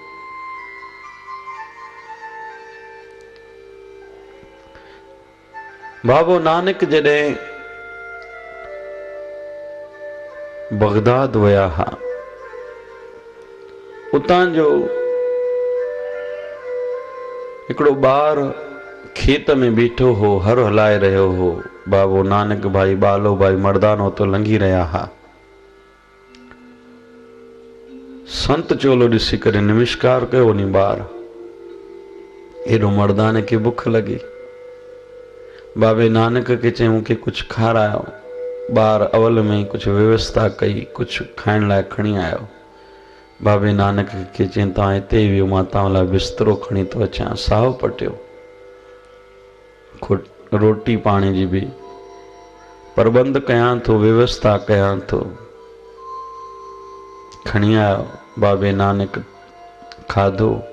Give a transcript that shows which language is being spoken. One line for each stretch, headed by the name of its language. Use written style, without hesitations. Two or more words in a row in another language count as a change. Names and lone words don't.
Sindhi: बाबो नानक जॾहिं बगदाद विया हा, उतां जो हिकिड़ो ॿार खेत में बीठो हो, हर हलाए रहियो हो। बाबो नानक भाई, बालो भाई मर्दानो तो लंघी रहिया हा। संत चोलो ॾिसी करे नमस्कार कयो उन ॿार। एॾो मर्दाने खे बुख लगी। बाबे नानक के चई मूंखे कुछ खारायो। ॿार अवल में कुछ व्यवस्था कई, कुछ खाइण लाइ खणी आयो। बाबे नानक के चई तव्हां हिते वियो, मां तव्हां लाइ बिस्तरो खणी थो अचां। साहु पटियो, रोटी पाणी जी भी प्रबंध कयां थो, व्यवस्था कयां थो। खणी आयो। बाबे नानक खाधो।